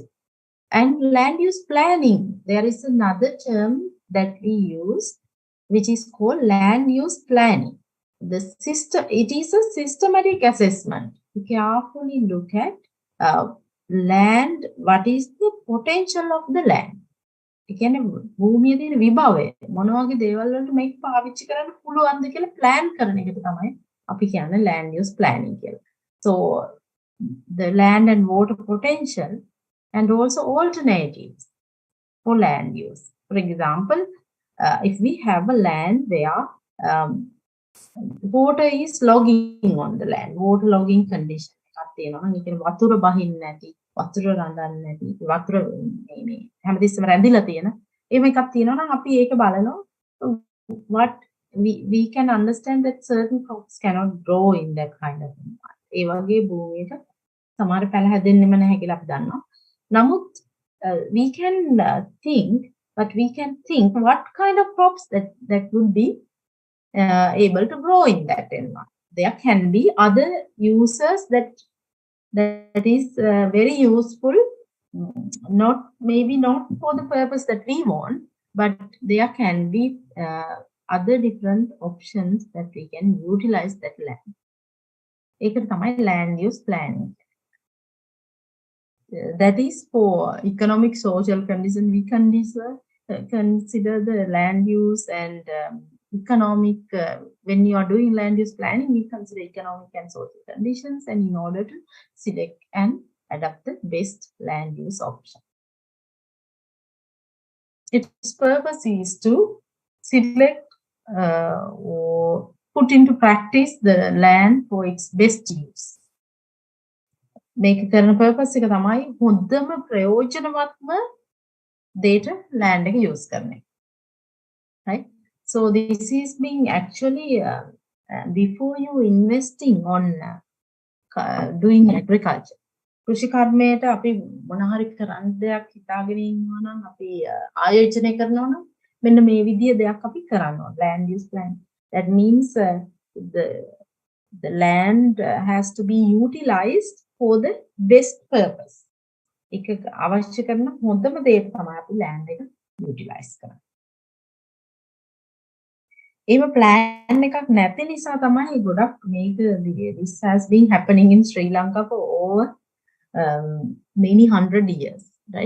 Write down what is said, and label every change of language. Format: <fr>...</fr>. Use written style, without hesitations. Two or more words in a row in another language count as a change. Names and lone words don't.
<en>And land use planning, there is another term that we use, which is called land use planning. It is a systematic assessment. You carefully look at land, what is the potential of the land.</en> <si>ඒ කියන්නේ භූමියේ තියෙන විභවය මොන වගේ දේවල් වලට මේක පාවිච්චි කරන්න පුළුවන්ද කියලා plan කරන එකට තමයි අපි කියන්නේ</si> <en>land use planning</en> <si>කියලා.</si> <en>So the land and water potential and also alternatives for land use. For example, if we have a land where water is logging on the land, water logging condition</en> <si>එකක් තියෙනවා නම් ඒ කියන්නේ වතුර බහින්නේ නැති, වතුර රඳන්නේ නැති, වතුර මේ හැමතිස්සෙම රැඳිලා තියෙන. එහෙම එකක් තියෙනවා නම් අපි ඒක බලනවා.</si> <en>What we can understand that certain crops cannot grow in that kind of environment.</en> <si>ඒ වගේ භූමියක සමහර පැල හැදෙන්නෙම නැහැ කියලා අපි දන්නවා.</si> <en>නමුත් we can think what kind of crops that would be able to grow in that environment. There can be other uses that is very useful, maybe not for the purpose that we want, but there can be other different options that we can utilize that land.</en> <si>ඒකට තමයි</si> <en>land use planning. That is for economic social condition. We consider the land use and economic. When you are doing land use planning, we consider economic and social conditions, and in order to select and adapt the best land use option. Its purpose is to select or put into practice the land for its best use.</en> <si>මේක කරන purpose එක තමයි හොඳම ප්‍රයෝජනවත්ම දෙයට land එක use කරන එක.</si> <en>Right? So this is being actually before you investing on doing agriculture.</en> <si>කෘෂි කර්මයට අපි මොන හරි කරන්න දෙයක් හිතාගෙන ඉන්නවා නම් අපි ආයෝජනය කරනවා නම් මෙන්න මේ විදිය දෙයක් අපි කරනවා.</si> <en>Land use plan. That means the land has to be utilized for the best purpose.</en> <si>එක අවශ්‍ය කරන හොඳම දේ තමයි අපි land එක utilize කරන්නේ. එහෙම plan එකක් නැති නිසා තමයි ගොඩක් මේක</si> <en>this has been happening in Sri Lanka for over many hundred years, right?</en>